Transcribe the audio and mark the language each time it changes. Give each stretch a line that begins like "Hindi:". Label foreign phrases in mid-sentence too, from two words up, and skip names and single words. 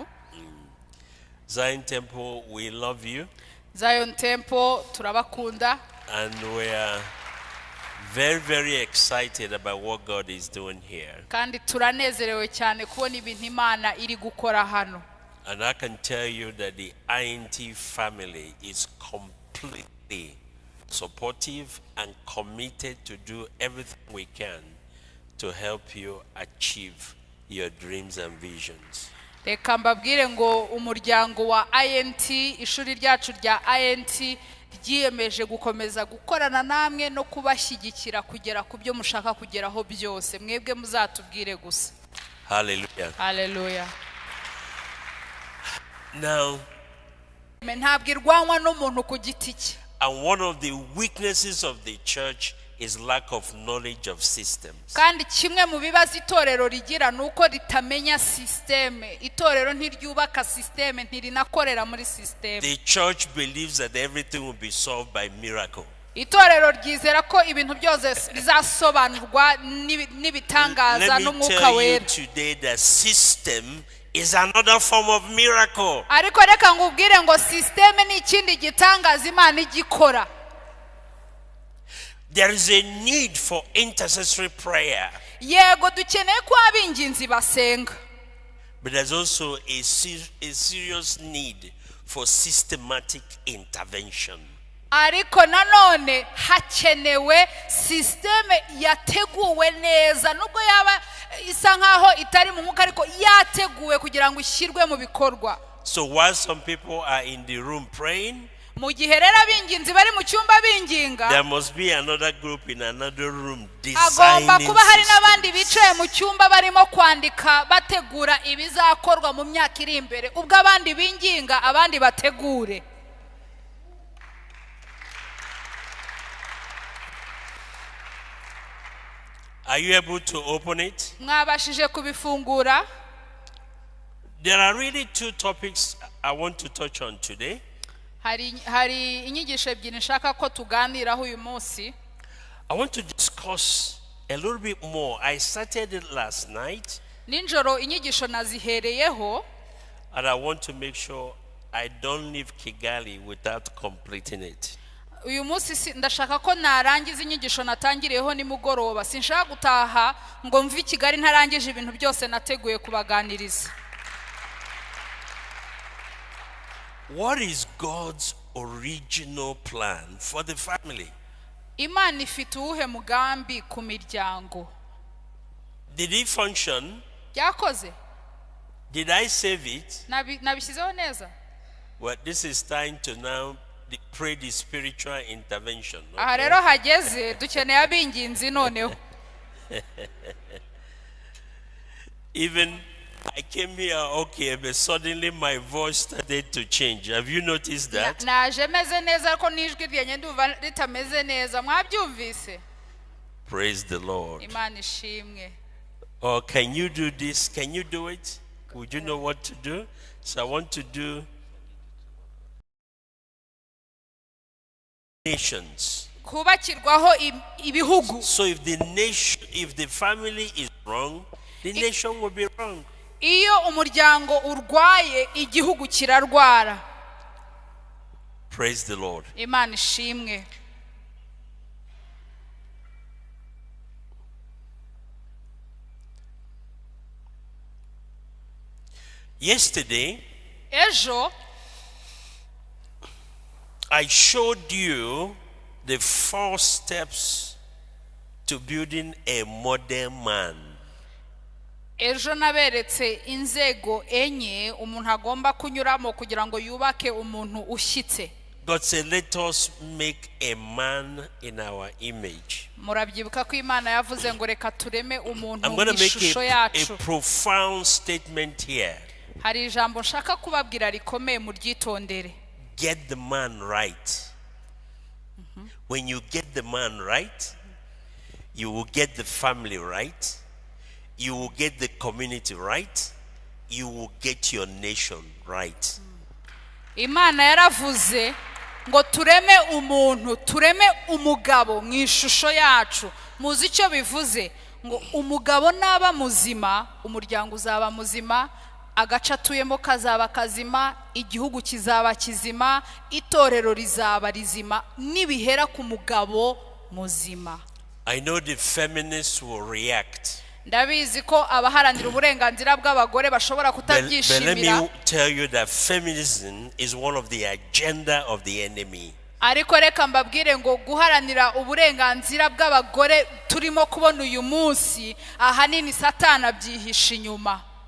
English: Zion Temple, we love you.
Kinyarwanda: Zion Temple turabakunda.
English: And we are very, very excited about what God is doing here.
Kinyarwanda: Kandi turanezerewe cyane kubona ibintu Imana iri gukora hano.
English: And I can tell you that the INT family is completely supportive and committed to do everything we can to help you achieve your dreams and visions.
Kinyarwanda: reka mbabwire ngo umuryango wa INT, ishuri ryacu rya INT ryiyemeje gukomeza gukorana namwe no kubashyigikira kugera ku byo mushaka kugeraho byose. Mwebwe muzatubwire gusa. Hallelujah. Hallelujah.
English: Now,
Kinyarwanda: ntabwo irwanwa n'umuntu ku giti cye.
English: and one of the weaknesses of the church is lack of knowledge of systems.
Kinyarwanda: Kandi kimwe mu bibazo itorero rigira nuko ritamenya systeme. Itorero ntiryubaka systeme, ntirinakorera muri systeme.
English: The church believes that everything will be solved by miracle.
Kinyarwanda: Itorero ryizera ko ibintu byose bizasobanurwa n'ibitangaza
English: Let me
Kinyarwanda: n'umwuka
English: tell you
Kinyarwanda: wera.
English: today that system is another form of miracle.
Kinyarwanda: Ariko reka ngubwire ngo systeme ni ikindi gitangaza Imana igikora.
English: There is a need for intercessory prayer.
Kinyarwanda: Yego dukeneye ko abinginzi basenga.
English: But there's also a serious need for systematic intervention.
Kinyarwanda: Ariko nanone hakenewe systeme yateguwe neza, nubwo yaba isa nkaho itari mu mwuka ariko yateguwe kugira ngo ishyirwe mu bikorwa.
English: So while some people are in the room praying,
Kinyarwanda: mu gihe rero abinginzi bari mu cyumba binginga,
English: there must be another group in another room
Kinyarwanda: agomba
English: designing
Kinyarwanda: kuba hari n'abandi
English: systems.
Kinyarwanda: bicaye mu cyumba barimo kwandika bategura ibizakorwa mu myaka iri imbere, ubwo abandi binginga abandi bategure.
English: Are you able to open it?
Kinyarwanda: Mwabashije kubifungura?
English: There are really two topics I want to touch on today.
Kinyarwanda: Hari inyigisho ebyiri nshaka ko tuganiraho uyu munsi.
English: I want to discuss a little bit more. I started it last night,
Kinyarwanda: Ninjoro inyigisho nazihereyeho,
English: and I want to make sure I don't leave Kigali without completing it.
Kinyarwanda: uyu munsi ndashaka ko narangiza inyigisho natangiriyeho nimugoroba. Sinshaka gutaha ngo mve Kigali ntarangije ibintu byose nateguye kubaganiriza.
English: What is God's original plan for the family?
Kinyarwanda: Imana ifite uwuhe mugambi ku miryango?
English: Did it function?
Kinyarwanda: Byakoze?
English: Did I save it?
Kinyarwanda: Nabishyizeho neza?
English: Well, this is time to now pray the spiritual intervention.
Kinyarwanda: Aha rero hageze dukeneye abinginzi noneho.
English: Even I came here okay, but suddenly my voice started to change. Have you noticed that?
Kinyarwanda: Naje meze neza ariko nijwi ryenye nduva ritameze neza. Mwabyumvise?
English: Praise the Lord.
Kinyarwanda: Imana ishimwe.
English: Or can you do this? Can you do it? Would you know what to do? So I want to do nations.
Kinyarwanda: Kubakirwaho ibihugu.
English: So if the family is wrong, the nation will be wrong.
Kinyarwanda: Iyo umuryango urwaye igihugu kirarwara.
English: Praise the Lord.
Kinyarwanda: Imana ishimwe.
English: Yesterday,
Kinyarwanda: Ejo
English: I showed you the 4 steps to building a modern man.
Kinyarwanda: Ejo naberetse inzego enye umuntu agomba kunyuramo kugira ngo yubake umuntu ushyitse.
English: God said, let us make a man in our image.
Kinyarwanda: Murabyibuka ko Imana yavuze ngo reka tureme umuntu
English: I'm going to make
Kinyarwanda: ishusho
English: a
Kinyarwanda: yacu.
English: profound statement here.
Kinyarwanda: Hari ijambo nshaka kubabwira rikomeye muryitondere.
English: Get the man right. When you get the man right, you will get the family right, you will get the community right, you will get your nation right.
Kinyarwanda: Imana yaravuze ngo tureme umuntu, tureme umugabo mu ishusho yacu. Muzi icyo bivuze? Ngo umugabo naba muzima, umuryango uzaba muzima, agace atuyemo kazaba kazima, igihugu kizaba kizima, itorero rizaba rizima, nibihera ku mugabo muzima.
English: I know the feminists will react.
Kinyarwanda: Ndabizi ko abaharanira uburenganzira bw'abagore bashobora
English: But let
Kinyarwanda: kutabyishimira.
English: me tell you that feminism is one of the agenda of the enemy.
Kinyarwanda: ariko reka mbabwire ngo guharanira uburenganzira bw'abagore turimo kubona uyu munsi ahanini satani abyihisha inyuma.